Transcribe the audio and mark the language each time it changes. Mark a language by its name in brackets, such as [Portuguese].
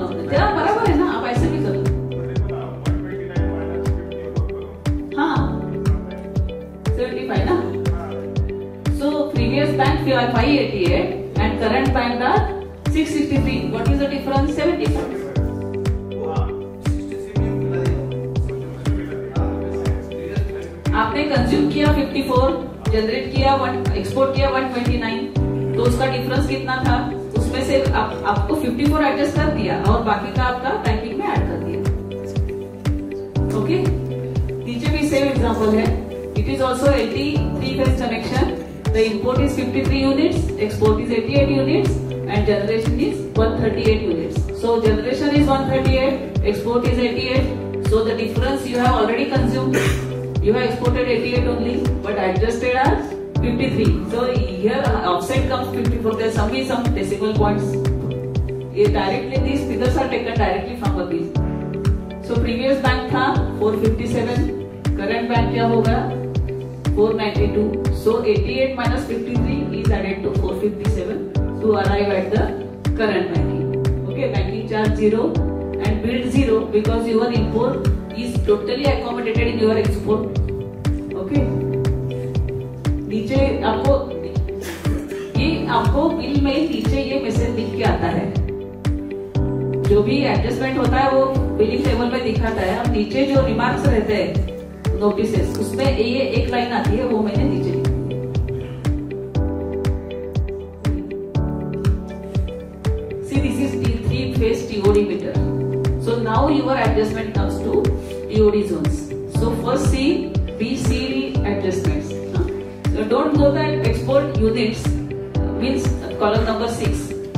[Hindi] तेरा बराबर है ना, आप ऐसे भी करो। हाँ 75 ना। [English] So previous bank 588 and current bank are 663. What is the difference? 75. [Hindi] आपने कंज्यूम किया 54, जनरेट किया एक्सपोर्ट किया 129, तो उसका डिफरेंस कितना था? उसमें से आपको 54 एडजस्ट कर दिया और बाकी का आपका बैंकिंग में ऐड कर दिया। [English] okay, [Hindi] नीचे भी सेम एग्जांपल है। [English] It is also 83 phase connection. The import is 53 units, export is 88 units and generation is 138 units. So generation is 138, export is 88. So the difference you have already consumed. You have exported 88 only, but adjusted as 53. So here offset comes 54. There some decimal points. Directly these figures are taken directly from the bill. So previous bank था 457, current bank [Hindi] क्या होगा [English] 492. So 88 minus 53 is added to 457 to arrive at the current banking. Okay, banking charge 0 and billed 0 because your import is totally accommodated in your export. Okay. [Hindi] नीचे आपको bill में नीचे ये message लिख के आता है, जो भी एडजस्टमेंट होता है वो बिलिंग टेबल में दिखाता है, और नीचे जो रिमार्क्स रहते हैं नोटिसेस उसमें ये एक लाइन आती है, वो मैंने नीचे लिखी है. [English] See, this is three-phase TOD meter. So now your adjustment comes to TOD zones. So first see BCD adjustments. So don't know that export units means column number 6.